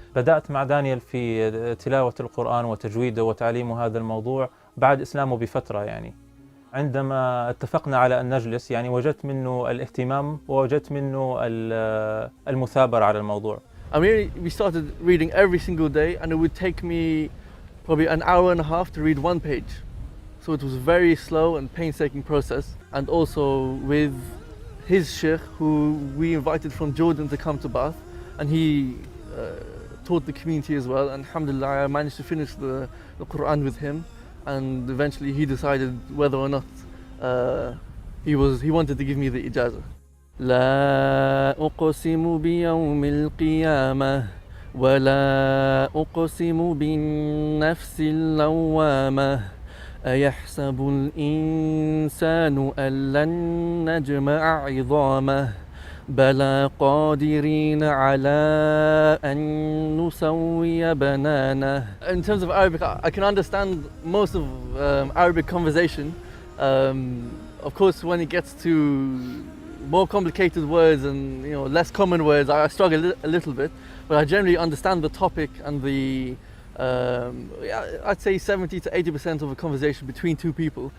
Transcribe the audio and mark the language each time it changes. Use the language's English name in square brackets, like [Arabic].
[Arabic] بدأت مع دانيال في تلاوة القرآن وتجويده وتعليمه هذا الموضوع بعد إسلامه بفترة يعني. عندما اتفقنا على أن نجلس يعني وجدت منه الاهتمام ووجدت منه المثابرة على الموضوع. [English] I mean, we started reading every single day, and it would take me probably an hour and a half to read one page. So it was a very slow and painstaking process. And also with his sheikh, who we invited from Jordan to come to Bath, and he taught the community as well. And alhamdulillah, I managed to finish the Quran with him, and eventually he decided whether or not he wanted to give me the ijazah. [Arabic] لا أقسم بيوم القيامة ولا أقسم بالنفس اللوامة أيحسب الإنسان أن لن نجمع عظامه بلى قادرين على أن نسوي بنانه. [English] In terms of Arabic, I can understand most of Arabic conversation. Of course, when it gets to more complicated words and less common words, I struggle a little bit, but I generally understand the topic and the I'd say 70 to 80% of a conversation between two people.